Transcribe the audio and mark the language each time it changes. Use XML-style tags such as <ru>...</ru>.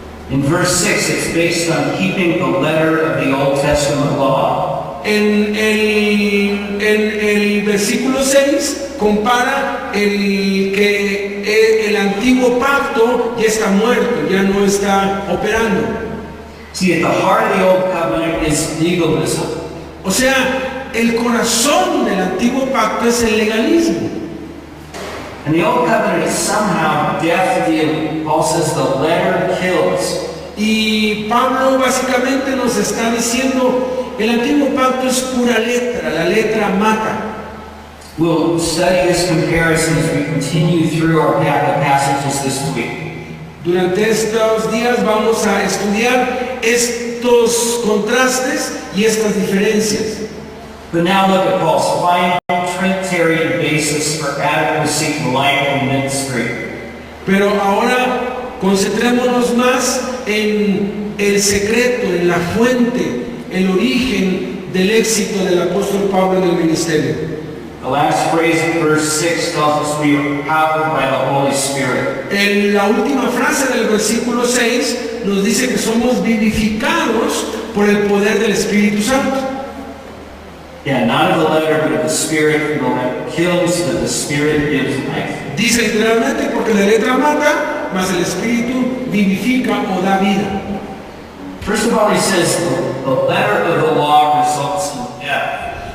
<en>In verse 6, it's based on keeping the letter of the Old Testament law.</en> <es>En el versículo 6 compara que el antiguo pacto ya está muerto, ya no está operando.</es> <en>See, at the heart of the Old Covenant is legalism.</en> <es>O sea, el corazón del antiguo pacto es el legalismo.</es> <en>And the Old Covenant is somehow death dealing. Paul says the letter kills.</en> <es>Y Pablo básicamente nos está diciendo, el antiguo pacto es pura letra, la letra mata.</es> <en>We'll study this comparison as we continue through our passages this week.</en> <es>Durante estos días vamos a estudiar estos contrastes y estas diferencias.</es> <en>But now look at Paul's final Trinitarian basis for adequacy to life and ministry.</en> <es>Pero ahora concentrémonos más en el secreto, en la fuente, el origen del éxito del apóstol Pablo en el ministerio.</es> <en>The last phrase of verse 6 tells us we are powered by the Holy Spirit.</en> <es>En la última frase del versículo 6 nos dice que somos vivificados por el poder del Espíritu Santo.</es> <en>Yeah, not of the letter, but of the Spirit. The letter kills, but the Spirit gives life.</en> <es>Dice literalmente porque la letra mata, mas el Espíritu vivifica o da vida.</es> <en>First of all, he says the letter of the law results in death.</en>